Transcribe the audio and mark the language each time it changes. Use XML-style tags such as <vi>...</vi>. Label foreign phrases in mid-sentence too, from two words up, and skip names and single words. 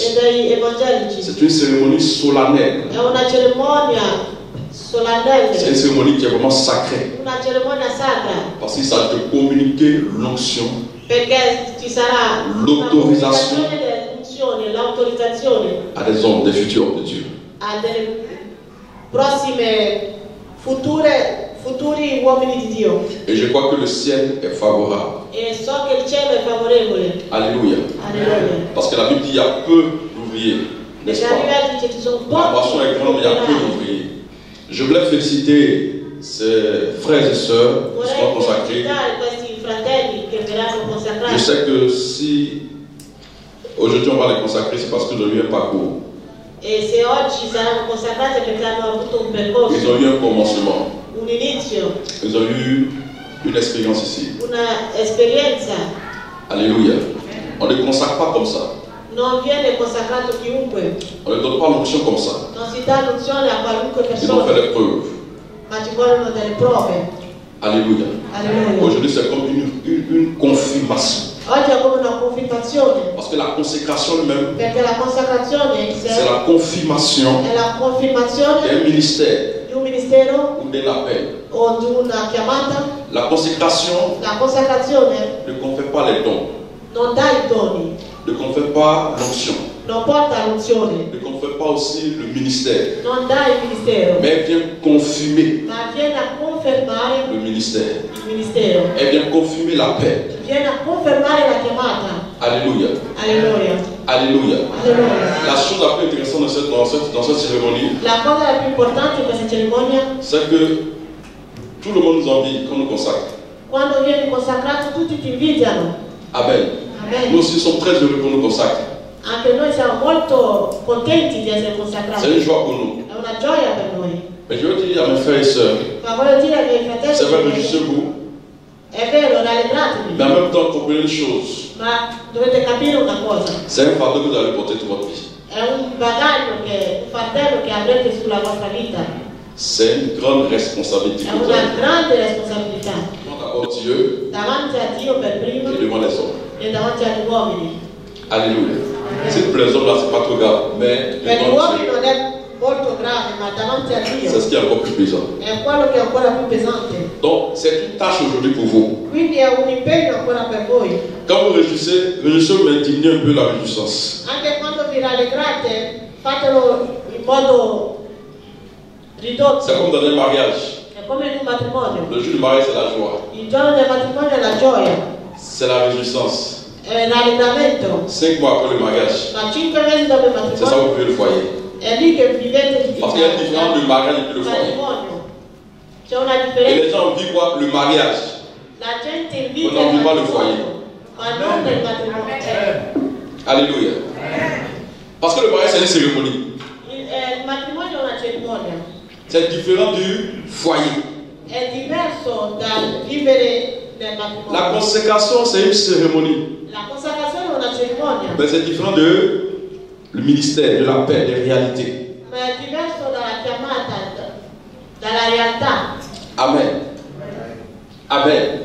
<fr>C'est une cérémonie solennelle. C'est une cérémonie qui est vraiment sacrée. Parce qu'il s'agit de communiquer l'onction, l'autorisation à des hommes, des futurs hommes de Dieu.</fr> <it>A delle prossime futuri uomini di Dio.</it> <fr>Et je crois que le ciel est favorable.</fr> <it>E so che il cielo è favorevole.</it> <fr>Alléluia. Alléluia. Parce que la Bible dit qu'il y a peu d'ouvriers. N'est-ce pas? La passion est grande, mais il y a peu d'ouvriers. Je voulais féliciter ces frères et sœurs qui seront consacrés. Je sais que si aujourd'hui on va les consacrer, c'est parce qu'ils ont eu un parcours.</fr> <it>E se oggi saranno consacrati perché hanno avuto un percorso,</it> <fr>ils ont eu un commencement,</fr> <it>un inizio,</it> <fr>ils ont eu une expérience ici.</fr> <it>Una esperienza.</it> <fr>Alléluia. On ne consacre pas comme ça.</fr> <it>Non viene consacrato chiunque.</it> <fr>On ne donne pas l'onction comme ça.</fr> <it>Non si dà l'unzione a qualunque persona.</it> <fr>Ils ont fait des preuves.</fr> <it>Ma ci vogliono delle prove.</it> <fr>Alléluia. Alléluia. Aujourd'hui c'est comme une confirmation.</fr> <it>Oggi è come una confermazione.</it> <fr>Parce que la consécration même,</fr> <it>perché la consacrazione</it> <fr>c'est la confirmation d'un ministère</fr> <it>di un ministero</it> <fr>ou d'un appel.</fr> <it>O di una chiamata.</it> <fr>La consacration ne confère pas les dons.</fr> <it>Non dà i doni.</it> <fr>Ne confère pas l'onction.</fr> <it>Non porta l'unzione.</it> <fr>Ne confère pas aussi le ministère.</fr> <it>Non dà il ministero.</it> <fr>Mais elle vient confirmer.</fr> <it>Ma viene a confermare</it> <fr>le ministère.</fr> <it>Il ministero.</it> <fr>Elle vient confirmer l'appel.</fr> <it>Viene a confermare la chiamata.</it> <fr>Alléluia. Alléluia. Alléluia. Alléluia. La chose la plus intéressante dans cette cérémonie,</fr> <it>la cosa la più importante in questa cerimonia,</it> <fr>c'est que tout le monde nous envie quand nous consacre.</fr> <it>Quando vieni consacrato tutti ti invidiano.</it> <fr>Amen. Amen. Nous aussi sommes très heureux pour nous consacrer.</fr> <it>Anche noi siamo molto contenti di essere consacrati.</it> <fr>C'est une joie pour nous.</fr> <it>È una gioia per noi.</it> <fr>Mais je veux dire à mes frères et sœurs,</fr> <it>ma voglio dire ai miei fratelli,</it> <fr>c'est vrai, réjouissez-vous.</fr> <it>È vero, rallegratevi.</it> <fr>Mais en même temps, comprenez une chose.</fr> <it>Ma dovete capire una cosa.</it> <fr>C'est un fardeau que vous allez porter toute votre vie.</fr> <it>È un bagaglio un fardello che avrete sulla vostra vita.</it> <fr>C'est une grande responsabilité.</fr> <it>È una grande responsabilità.</it> <fr>D'abord Dieu.</fr> <it>Davanti a Dio per primo.</it> <fr>Et devant les hommes.</fr> <it>E davanti agli uomini.</it> <fr>Alléluia. C'est pour les hommes là, c'est pas trop grave, mais</fr> <it>per gli uomini non è molto grave, ma davanti a Dio</it> <fr>c'est ce qui est encore plus pesant.</fr> <it>È quello che è ancora più pesante.</it> <fr>Donc c'est une tâche aujourd'hui pour vous.</fr> <it>Quindi è un impegno ancora per voi.</it> <fr>Quand vous réjouissez, mais diminuez un peu la réjouissance.</fr> <it>Anche quando vi rallegrate, fatelo in modo ridotto.</it> <fr>C'est comme dans un mariage.</fr> <it>È come in un matrimonio.</it> <fr>Le jour du mariage c'est la joie.</fr> <it>Il giorno del matrimonio è la gioia.</it> <fr>C'est la réjouissance.</fr> <it>È rallegramento.</it> <fr>5 mois après le mariage.</fr> <it>Ma 5 mesi dopo il matrimonio.</it> <fr>C'est ça vous vivez le foyer.</fr> <it>È lì che vivete</it> <fr>Parce qu'il y a une différence du mariage et du foyer.</fr> <it>C'è una differenza.</it> <fr>Et les gens vivent quoi? Le mariage.</fr> <it>La gente vive</it> <fr>on ne vit pas le foyer.</fr> <it>Ma non nel matrimonio.</it> <fr>Alléluia. Parce que le mariage c'est une cérémonie.</fr> <it>Il matrimonio matrimonio è una cerimonia.</it> <fr>C'est différent du foyer.</fr> <it>È diverso dal vivere nel matrimonio.</it> <fr>La consécration, c'est une cérémonie.</fr> <it>La consacrazione è una cerimonia.</it> <fr>Mais c'est différent de le ministère, de la paix, des réalités.</fr> <it>Ma è diverso dalla chiamata, dalla realtà.</it> <fr>Amen. Amen.</fr>